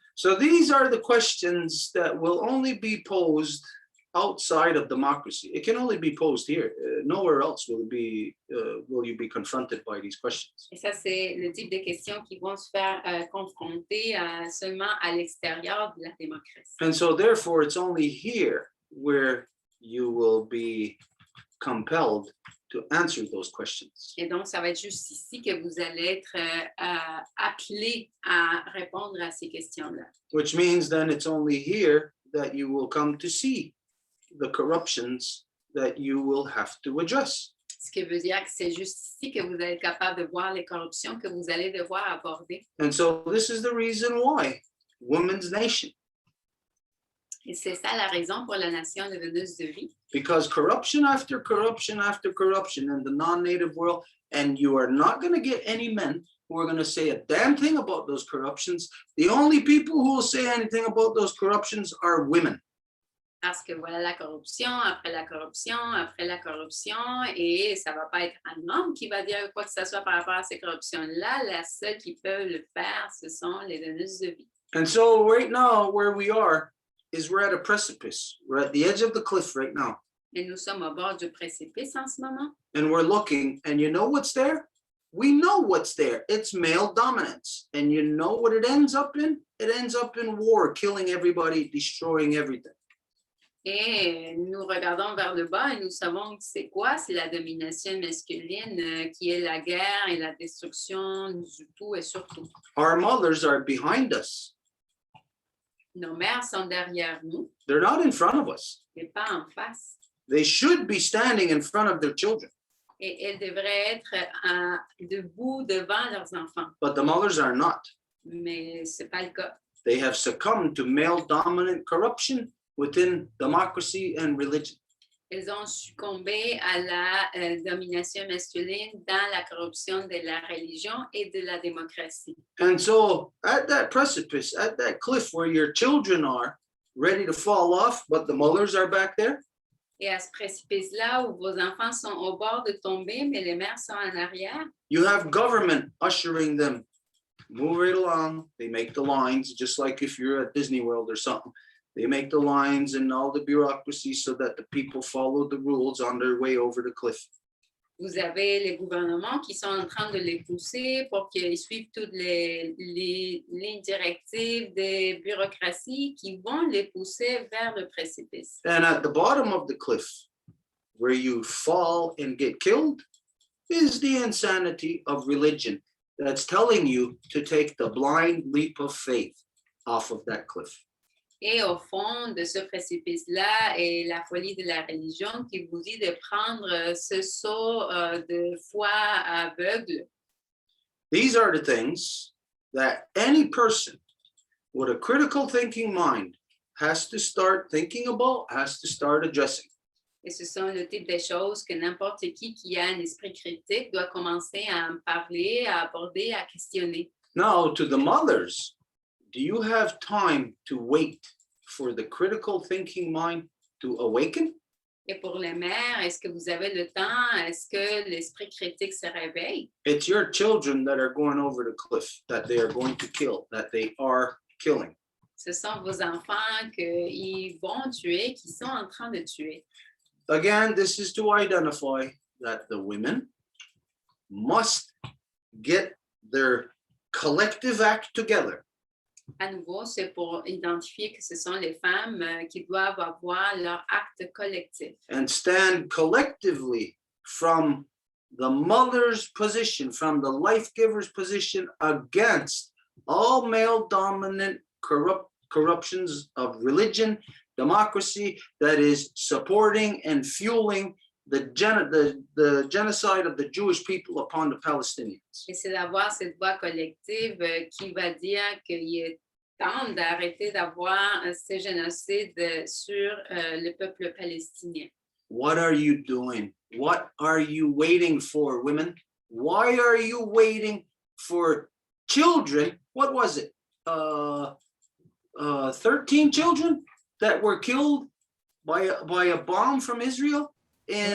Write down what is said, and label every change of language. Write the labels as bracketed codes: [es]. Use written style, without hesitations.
[en] So these are the questions that will only be posed outside of democracy. It can only be posed here. Nowhere else will you be confronted by these questions. [fr] Et ça, c'est le type de questions qui vont se faire confronter seulement à l'extérieur de la démocratie. [en] And so therefore, it's only here where you will be compelled to answer those questions. [fr] Et donc, ça va être juste ici que vous allez être appelés à répondre à ces questions-là. [en] Which means then it's only here that you will come to see the corruptions that you will have to address. [fr] Ce qui veut dire que c'est juste ici que vous allez être capable de voir les corruptions que vous allez devoir aborder. [en] And so this is the reason why Women's Nation, [fr] Et c'est ça la raison pour la nation deveneuse de vie. [en] because corruption after corruption after corruption in the non-native world, and you are not going to get any men who are going to say a damn thing about those corruptions. The only people who will say anything about those corruptions are women. [fr] Parce que voilà la corruption, après la corruption, après la corruption, et ça ne va pas être un homme qui va dire quoi que ce soit par rapport à ces corruptions-là. La seule qui peut le faire, ce sont les donneuses de vie. [en] And so right now, where we are is we're at a precipice. We're at the edge of the cliff right now. [fr] Et nous sommes au bord du précipice en ce moment. [en] And we're looking, and you know what's there? We know what's there. It's male dominance. And you know what it ends up in? It ends up in war, killing everybody, destroying everything. [fr] Et nous regardons vers le bas et nous savons que c'est quoi? C'est la domination masculine qui est la guerre et la destruction du tout et surtout. [en] Our mothers are behind us. [fr] Nos mères sont derrière nous, [en] They're not in front of us. [fr] mais pas en face. [en] They should be standing in front of their children, [fr] Et elles devraient être debout devant leurs enfants. [en] but the mothers are not. [fr] Mais ce n'est pas le cas. [en] They have succumbed to male dominant corruption within democracy and religion. [fr] Elles ont succombé à la domination masculine dans la corruption de la religion et de la démocratie. [en] And so at that precipice, at that cliff where your children are ready to fall off, but the mothers are back there, [fr] Et à ce précipice-là où vos enfants sont au bord de tomber, mais les mères sont en arrière, [en] you have government ushering them. Move right along. They make the lines, just like if you're at Disney World or something. They make the lines and all the bureaucracy so that the people follow the rules on their way over the cliff. [fr] vous avez les gouvernements qui sont en train de les pousser pour qu'ils suivent toutes les lignes directives des bureaucraties qui vont les pousser vers le précipice. [en] And at the bottom of the cliff, where you fall and get killed, is the insanity of religion that's telling you to take the blind leap of faith off of that cliff. [fr] Et au fond de ce précipice-là est la folie de la religion qui vous dit de prendre ce saut de foi aveugle. [en] These are the things that any person with a critical thinking mind has to start thinking about, has to start addressing. [fr] Et ce sont le type de choses que n'importe qui a un esprit critique doit commencer à en parler, à aborder, à questionner. [en] Now, to the mothers, do you have time to wait for the critical thinking mind to awaken? [fr] Et pour les mères, est-ce que vous avez le temps? Est-ce que l'esprit critique se réveille? [en] It's your children that are going over the cliff, that they are going to kill, that they are killing. [fr] Ce sont vos enfants qu'ils vont tuer, qui sont en train de tuer. [en] Again, this is to identify that the women must get their collective act together. [fr] À nouveau, c'est pour identifier que ce sont les femmes qui doivent avoir leur acte collectif [en] And stand collectively from the mother's position, from the life giver's position against all male dominant corruptions of religion, democracy that is supporting and fueling the genocide of the Jewish people upon the Palestinians. [fr] Et c'est d'avoir cette voix collective qui va dire qu'il est temps d'arrêter d'avoir ce génocide sur le peuple palestinien. [en] What are you doing? What are you waiting for, women? Why are you waiting for children. What was it? 13 children that were killed by a bomb from Israel in